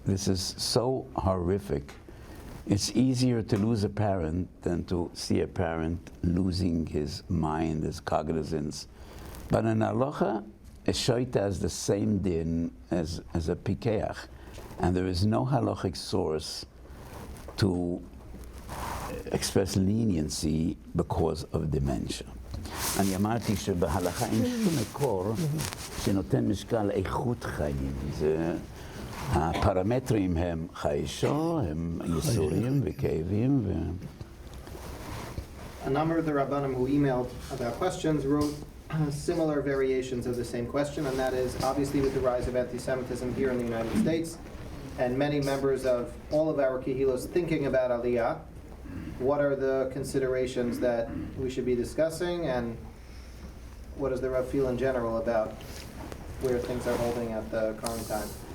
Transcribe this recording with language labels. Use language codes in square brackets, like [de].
[en] This is so horrific. It's easier to lose a parent than to see a parent losing his mind, his cognizance. But in halacha, a shaita has the same din as a pikeach, and there is no halachic source to express leniency because of dementia. [he] אני אמרתי שבהלכה אין שום מקור שנותן משקל איכות חיים. הפרמטרים הם חיישו, הם ייסורים וכאבים. [en] A number of the Rabbanim who emailed about questions wrote similar variations of the same question, and that is obviously with the rise of anti-Semitism here in the United States, and many members of all of our kehilos thinking about Aliyah, what are the considerations that we should be discussing, and what does the Rav feel in general about where things are holding at the current time?